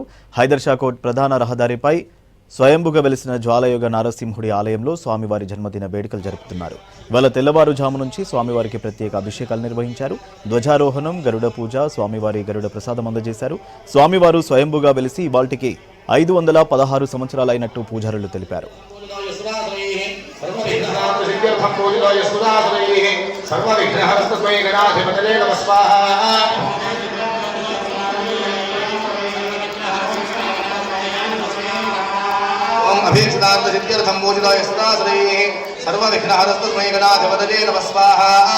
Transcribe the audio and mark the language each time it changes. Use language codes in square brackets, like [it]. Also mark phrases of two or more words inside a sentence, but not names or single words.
[te] హైదర్షా కోట్ ప్రధాన రహదారిపై స్వయంభుగా వెలిసిన జ్వాలయోగ నరసింహుడి ఆలయంలో స్వామివారి జన్మదిన వేడుకలు జరుపుతున్నారు. ఇవాళ తెల్లవారుజాము నుంచి స్వామివారికి ప్రత్యేక అభిషేకాలు నిర్వహించారు. ధ్వజారోహణం, గరుడ పూజ, స్వామివారి గరుడ ప్రసాదం అందజేశారు. స్వామివారు స్వయంభుగా వెలిసి ఇవాల్టికి 516 సంవత్సరాలైనట్టు పూజారులు తెలిపారు. [sa] अभीक्षितांत सिद्ध्यर्थं पूजिताय सुरासुरैः सर्वविघ्नहरस्तस्मै गणाधिपतये नमः स्वाहा।